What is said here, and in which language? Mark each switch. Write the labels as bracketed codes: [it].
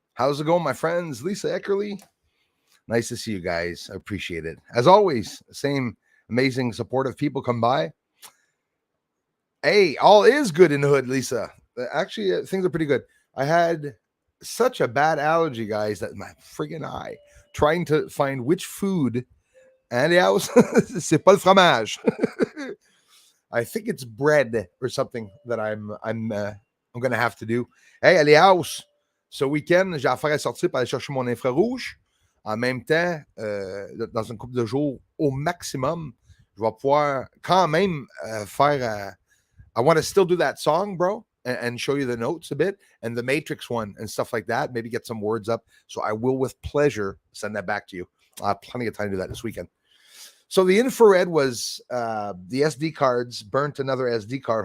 [en] How's it going, my friends? Lisa Eckerly. Nice to see you guys. I appreciate it. As always, same amazing, supportive people come by. Hey, all is good in the hood, Lisa. Actually, things are pretty good. I had such a bad allergy, guys, that my friggin' eye trying to find which food. And yeah, [fr] c'est pas le fromage. [en] I think it's bread or something that I'm gonna have to do. Hey, allez house. [fr] Ce week-end, j'ai affaire à sortir pour aller chercher mon infrarouge. En même temps, dans une couple de jours au maximum, je vais pouvoir quand même faire. [en] I want to still do that song, bro, and show you the notes a bit and the Matrix one and stuff like that. Maybe get some words up. So I will, with pleasure, send that back to you. I have plenty of time to do that this weekend. So the infrared was the SD cards burnt another SD card.